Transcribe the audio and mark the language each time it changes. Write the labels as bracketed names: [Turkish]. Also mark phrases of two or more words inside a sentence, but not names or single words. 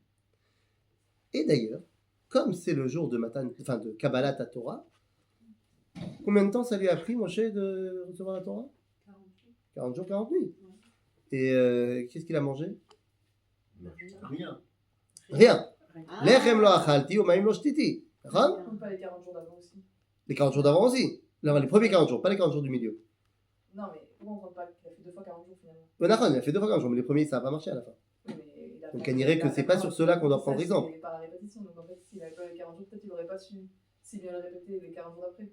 [French] Et d'ailleurs, comme c'est le jour de de Kabbalat à Torah, combien de temps ça lui a pris, Moshe, de recevoir la Torah? 40 jours, 40 nuits. Et qu'est-ce qu'il a mangé? Rien. Rien. Ah. [Hebrew] לחם לא אכלתי, ומים לא שתיתי. [French] D'accord? On compte pas les 40 jours d'avant aussi. Les 40 jours d'avant aussi. Là, les premiers 40 jours, pas les 40 jours du milieu. Non, mais pourquoi on compte pas? Il a fait 2 fois 40 jours finalement. Il a fait 2 fois 40 jours, mais les premiers, ça n'a pas marché à la fin. Oui, mais il a Donc, fait- on dirait que il a c'est fait pas par- sur cela qu'on doit prendre ça, exemple. C'est par la répétition. Donc en fait, s'il avait pas les 40 jours, peut-être qu'il aurait pas su si bien le répéter les 40 jours d'après.